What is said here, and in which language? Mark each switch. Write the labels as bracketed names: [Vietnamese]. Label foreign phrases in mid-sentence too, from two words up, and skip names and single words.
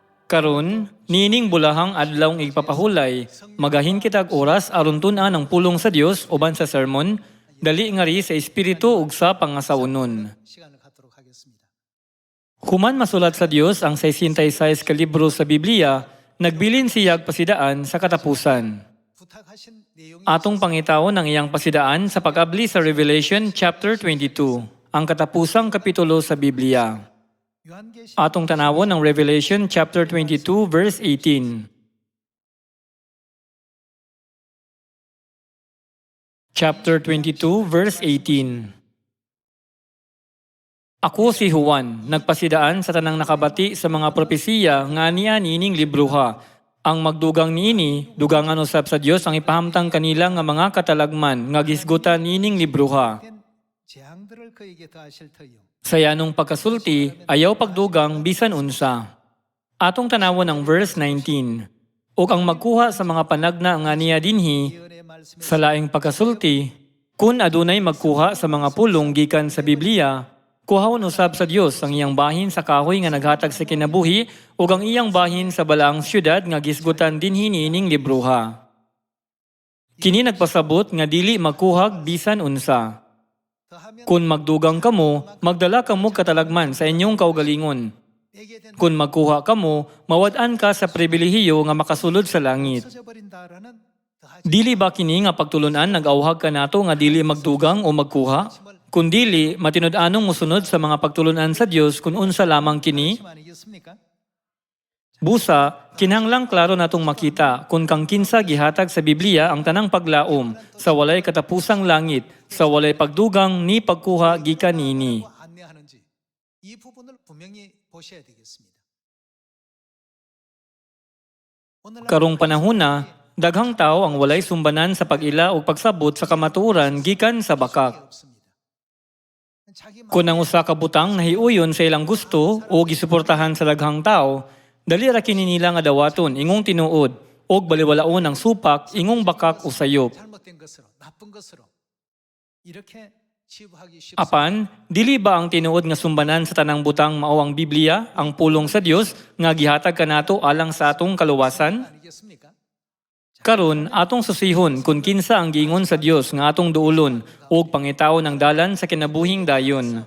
[Cebuano] Karon, nining bulahang adlawng igpapahulay, magahin kitag oras aron tun-an ang pulong sa Dios uban sa sermon, dali ngari sa espiritu ug sa pangasawnon. [Korean] 시간을 갖도록 하겠습니다. [Cebuano] Human masulat sa Dios ang 66 ka libro sa Biblia, nagbilin siyag pasidaan sa katapusan. [Korean] 부탁하신 내용이 [Cebuano] Atong pangitawon ang iyang pasidaan sa pag-abli sa [English] Revelation chapter 22, [Cebuano] ang katapusang kapitulo sa Biblia. [Korean] 요한계시 [Cebuano] Atong tanawon ang [English] Revelation chapter 22 verse 18. Chapter 22 verse 18. [Cebuano] Ako si Juan, nagpasidaan sa tanang nakabati sa mga propesiya nga niya nining libruha. Ang magdugang niini, dugangan usab sa Dios ang ipahamtang kanila nga mga katalagman nga gisgutan nining libruha. [Korean] 된 재앙들을 그에게 더하실 터이요. [Cebuano] Sa yanong pagkasulti, ayaw pagdugang bisan unsa. Atong tanawon ang verse 19. Ug ang magkuha sa mga panagna nga niya dinhi, [Korean] 예언의 말씀에 [Cebuano] sa laing pagkasulti, kun adunay magkuha sa mga pulong gikan sa Biblia, kuhawon usab sa Dios ang iyang bahin sa kahoy nga naghatag sa kinabuhi ug ang iyang bahin sa balaang syudad nga gisgutan dinhi niining libruha. Kini nagpasabot nga dili magkuhag bisan unsa. [Korean] 더하면 [Cebuano] Kung magdugang kamo, magdala kamo katalagman sa inyong kaugalingon. [Korean] 내게 된 [Cebuano] Kung magkuha kamo, mawad-an ka sa pribilehiyo nga makasulod sa langit. [Korean] 없어져 버린다라는 더하지 [Cebuano] Dili ba kini nga pagtulunan nag-awhag ka nato nga dili magdugang o magkuha? Kung dili, matinud-anong musunod sa mga pagtulunan sa Dios kung unsa lamang kini? [Korean] 아니겠습니까? [Cebuano] Busa, kinahanglang klaro natong makita kung kang kinsa gihatag sa Biblia ang tanang paglaom sa walay katapusang langit, sa walay pagdugang ni pagkuha gikan niini. [Korean] 안내하는지 이 부분을 분명히 보셔야 되겠습니다. 오늘날 [Cebuano] Karong panahona, daghang tao ang walay sumbanan sa pag-ila o pagsabot sa kamatuoran gikan sa bakak. [Korean] 없습니다. 자기 [Cebuano] Kung ang usa ka butang nahiuyon sa ilang gusto o gisuportahan sa daghang tao, dali ra kini nila nga dawaton ingong tinuod o baliwalaon ang supak ingong bakak o sayop. [Korean] 잘못된 것으로 나쁜 것으로 이렇게 치부하기 쉽습니다. [Cebuano] Apan, dili ba ang tinuod nga sumbanan sa tanang butang mao ang Biblia, ang pulong sa Dios nga gihatag kanato alang sa atong kaluwasan? [Korean] 아니겠습니까? [Cebuano] Karon atong susihon kung kinsa ang giingon sa Dios nga atong duulon o pangitaon ang dalan sa kinabuhing dayon.